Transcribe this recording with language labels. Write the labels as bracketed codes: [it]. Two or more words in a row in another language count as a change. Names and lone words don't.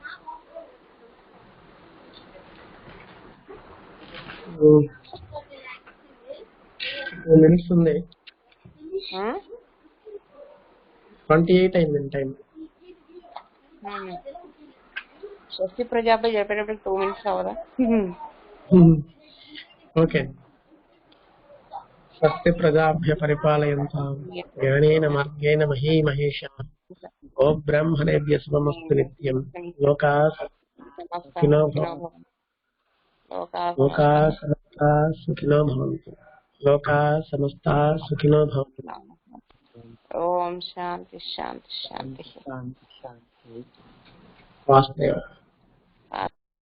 [te] ఉంది 28 అయింది టైం. స్వస్తి ప్రజాపతి చెప్పేటప్పుడు 2 minutes అవదా? ఓకే. [sa] స్వస్తి ప్రజాభ్య పరిపాలయంతాం జ్ఞానేన మార్గేణ మహీ మహేషాః గో బ్రాహ్మణేభ్యః శుభమస్తు నిత్యం. లోకా సుఖినో భవంతు. లోకా సమస్తా సుఖినో భవంతు. లోకా సమస్తా సుఖినో భవంతు. ఓం శాంతి శాంతి శాంతి. శాంతి శాంతి. వాసుదేవ.